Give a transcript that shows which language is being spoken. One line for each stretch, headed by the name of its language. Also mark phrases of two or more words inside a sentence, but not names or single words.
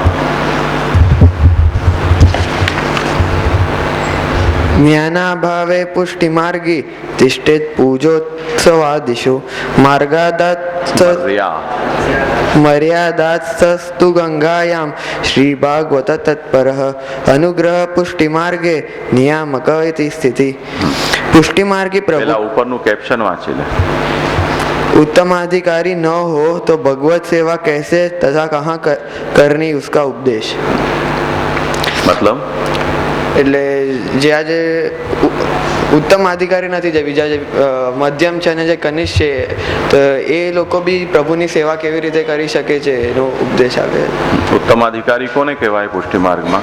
Sanskrit: જ્ઞાનાભાવે પુષ્ટિમાર્ગી તિષ્ઠેત પૂજોત્સવાદિષુ મર્યાદાત્સ્તુ ગંગાયામ શ્રી ભાગવત તત્પરઃ અનુગ્રહ પુષ્ટિમાર્ગે નિયામક ઇતિ સ્થિતિ.
Gujarati: પુષ્ટિમાર્ગી પ્રભુ ઉપરનું કેપ્શન વાંચી લે.
Hindi: उत्तमाधिकारी न हो तो भगवत सेवा कैसे तथा कहाँ करनी उसका उपदेश.
Gujarati: મતલબ એટલે જે આજે ઉત્તમ અધિકારી નથી, જે બીજા જે મધ્યમ છે અને જે કનિષ્ઠ છે, તો એ લોકો બી પ્રભુની સેવા કેવી રીતે કરી શકે છે એનો ઉપદેશ આપે. ઉત્તમ અધિકારી કોને કહેવાય પુષ્ટિ માર્ગમાં?